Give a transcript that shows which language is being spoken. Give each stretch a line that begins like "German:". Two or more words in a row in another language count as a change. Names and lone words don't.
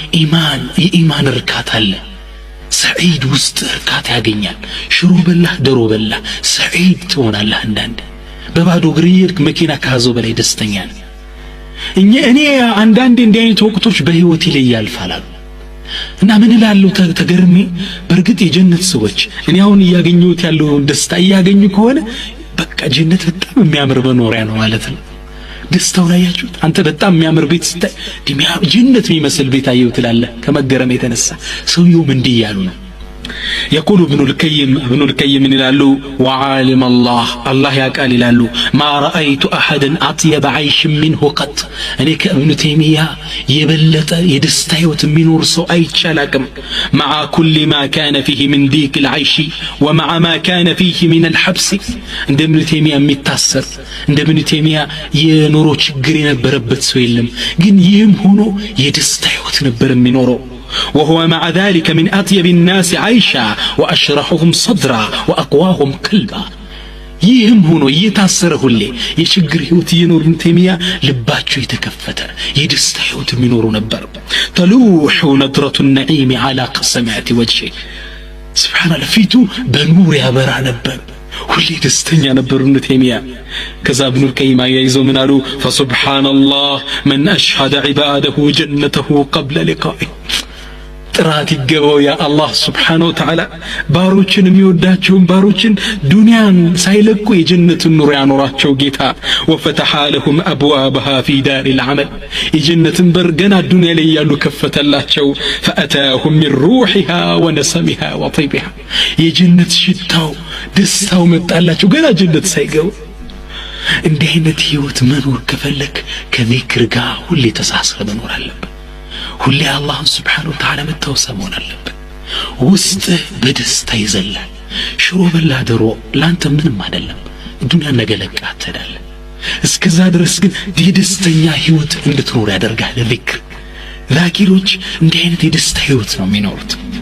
Amharic: የኢማን እርካታ አለ። ሰዒድ ውስጥ እርካታ ያገኛል። ሽሮ በላህ ደሮ በላህ ሰዒድ ትሆናለህ። አንዳንድ በባዶ እግር እየሄድክ መኪና ከያዘው በላይ ደስተኛ ነህ። እኔ አንዳንዴ እንዲህ አይነት ወቅቶች በህይወቴ ላይ ያልፋሉ እና ምን እላለሁ ተገርሜ፣ በእርግጥ የጀነት ሰዎች እኔ አሁን እያገኘሁት ያለው ደስታ እያገኙ ከሆነ በቃ ጀነት በጣም የሚያምር መኖሪያ ነው ማለት ነው። ደስታው ላይ ያችሁት አንተ በጣም የሚያምር ቤት ስታይ ጀነት የሚመስል ቤት አየሁ ትላለህ ከመገረም የተነሳ። ሰውየውም እንዲህ ያሉ ነው።
Arabic: يقول ابن القيم
Amharic: ይላሉ
Arabic: وعالم الله
Amharic: ያቃል ይላሉ ما
Arabic: رأيت أحدا أطيب عيش منه قط
Amharic: እኔ ከእብኑ ተይሚያ የበለጠ የደስታ ህይወት የሚኖር ሰው አይቻላቅም
Arabic: مع كل ما كان فيه من ضيق العيش ومع ما كان فيه من الحبس
Amharic: እንደ እብኑ ተይሚያ የሚታሰር እንደ እብኑ ተይሚያ የኑሮ ችግር የነበረበት ሰው የለም። ግን ይህም ሆኖ የደስታ ህይወት ነበር የሚኖረው።
Arabic: وهو مع ذلك من أطيب الناس عيشا وأشرحهم صدرا وأقواهم قلبا ይህም
Amharic: ሆኖ እየታሰረ ሁሌ የችግር ህይወት እየኖሩ እብኑ ተይሚያ ልባቸው የተከፈተ የደስታ ህይወት የሚኖሩ ነበር።
Arabic: تلوح نظرة النعيم على قسمات وجهه سبحان الله
Amharic: ፊቱ በኑር ያበራ ነበር። ሁሌ ደስተኛ ነበር እብኑ ተይሚያ። ከዛ እብኑ القيم ያይዘው ምን አሉ
Arabic: فسبحان الله من أشهد عباده جنته قبل لقائه
Amharic: ጥራት ይገባው ያ አላህ
Arabic: سبحانه وتعالى
Amharic: ባሮችን የሚወዳቸውን ባሮችን ዱንያን ሳይለቁ የጀነትን ኑር ያኖራቸው ጌታ
Arabic: وفتح لهم أبوابها في دار العمل
Amharic: የጀነትን በር ገና ዱንያ ላይ ያሉ ከፈተላቸው
Arabic: فأتاهم من روحها ونسمها وطيبها
Amharic: የጀነት ሽታው ደስታው መጣላቸው ገና ጀነት ሳይገቡ። እንዲህ አይነት ህይወት መኖር ከፈለክ ከዚክር ጋር ሁሌ ተሳስረ መኖር አለበት። ሁሌ አላህን
Arabic: سبحانه وتعالى
Amharic: መተውሰሞን አለበት። ውስጥ በደስታ ይዘላል። ሽሮ በላ ደሮ ላንተ ምንም አይደለም። ዱንያ ነገለቃ አትዳለ። እስከዛ ድረስ ግን የደስተኛ ህይወት እንድትኖር ያደርጋል ዚክር። ዛኪሮች እንዲህ አይነት የደስታ ህይወት ነው የሚኖሩት።